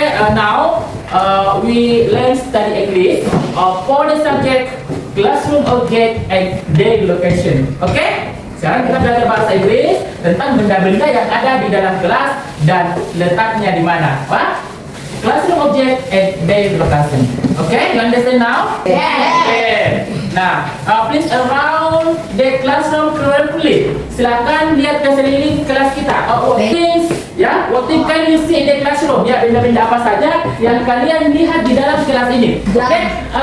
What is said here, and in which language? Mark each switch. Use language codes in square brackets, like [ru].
[en] Now we learn study English for the subject classroom object and their location. Okay? [id] Sekarang kita belajar bahasa Inggris tentang benda-benda yang ada di dalam kelas dan letaknya di mana. [en] What? Classroom object and their location. Okay? You understand now? Yes. Okay. Nah, please around the classroom carefully. [id] Silakan lihat ke sekeliling kelas kita. [en] What things can you see in the classroom? [id] Ya, benda-benda apa saja yang kalian lihat di dalam kelas ini? Okay?